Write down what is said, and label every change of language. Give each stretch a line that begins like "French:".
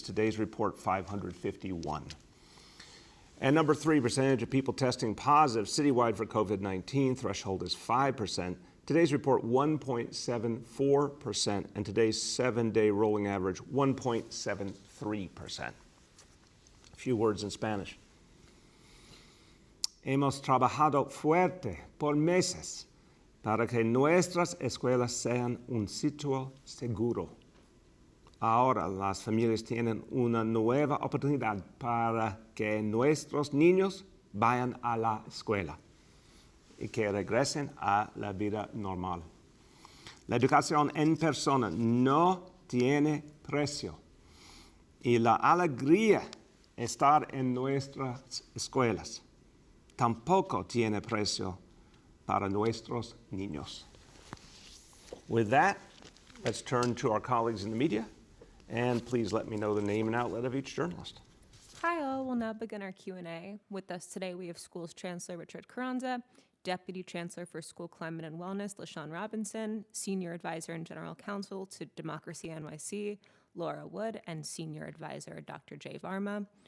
English: Today's report, 551. And number 3, percentage of people testing positive citywide for COVID-19. Threshold is 5%. Today's report, 1.74%. And today's 7-day rolling average, 1.73%. A few words in Spanish.
Spanish: Hemos trabajado fuerte por meses para que nuestras escuelas sean un sitio seguro. Ahora las familias tienen una nueva oportunidad para que nuestros niños vayan a la escuela y que regresen a la vida normal. La educación en persona no tiene precio y la alegría de estar en nuestras escuelas tampoco tiene precio para nuestros niños.
English: With that, let's turn to our colleagues in the media, and please let me know the name and outlet of each journalist. Hi all, we'll now begin our Q&A. With us today we have Schools Chancellor Richard Carranza, Deputy Chancellor for School Climate and Wellness LaShawn Robinson, Senior Advisor and General Counsel to Democracy NYC Laura Wood, and Senior Advisor Dr. Jay Varma.